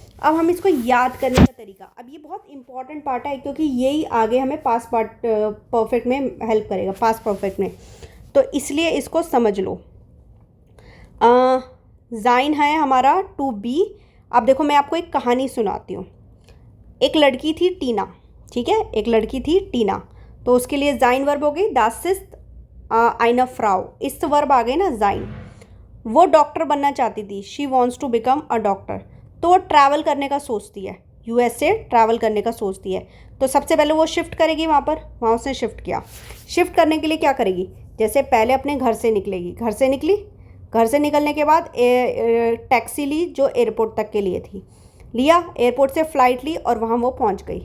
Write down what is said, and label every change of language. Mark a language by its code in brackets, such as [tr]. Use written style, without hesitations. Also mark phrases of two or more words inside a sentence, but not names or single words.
[hi] अब हम इसको याद करने का तरीका, अब ये बहुत इंपॉर्टेंट पार्ट है क्योंकि यही आगे हमें [en] past part perfect [hi] में हेल्प करेगा, [en] past perfect [hi] में, तो इसलिए इसको समझ लो। ज़ाइन है हमारा [en] to be. [hi] अब देखो मैं आपको एक कहानी सुनाती हूँ। एक लड़की थी टीना, ठीक है, एक लड़की थी टीना, तो उसके लिए ज़ाइन वर्ब हो गई [de] das ist eine Frau, [hi] इस वर्ब आ गई ना ज़ाइन। वो डॉक्टर बनना चाहती थी, [en] she wants to become a doctor, [hi] तो वो ट्रैवल करने का सोचती है, यूएस से ट्रैवल करने का सोचती है, तो सबसे पहले वो शिफ्ट करेगी वहाँ पर, वहाँ उसने शिफ्ट किया। शिफ्ट करने के लिए क्या करेगी, जैसे पहले अपने घर से निकलेगी, घर से निकली, घर से निकलने के बाद टैक्सी ली जो एयरपोर्ट तक के लिए थी, लिया, एयरपोर्ट से फ़्लाइट ली और वहाँ वो पहुँच गई।